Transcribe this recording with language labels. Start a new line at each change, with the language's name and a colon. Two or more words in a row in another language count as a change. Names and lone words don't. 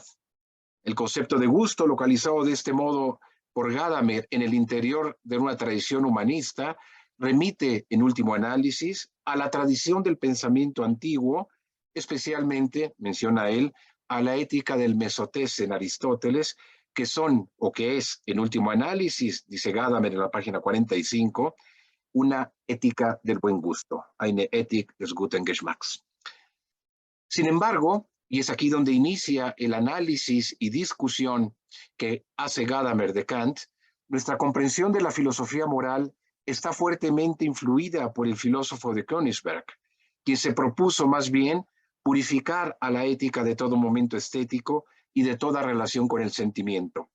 Spanish: El concepto de gusto, localizado de este modo por Gadamer en el interior de una tradición humanista, remite, en último análisis, a la tradición del pensamiento antiguo, especialmente, menciona él, a la ética del Mesotés en Aristóteles, que son, o que es, en último análisis, dice Gadamer en la página 45, una ética del buen gusto,
German: eine Ethik des guten Geschmacks.
Spanish: Sin embargo, y es aquí donde inicia el análisis y discusión que hace Gadamer de Kant, nuestra comprensión de la filosofía moral está fuertemente influida por el filósofo de Königsberg, quien se propuso más bien purificar a la ética de todo momento estético y de toda relación con el sentimiento.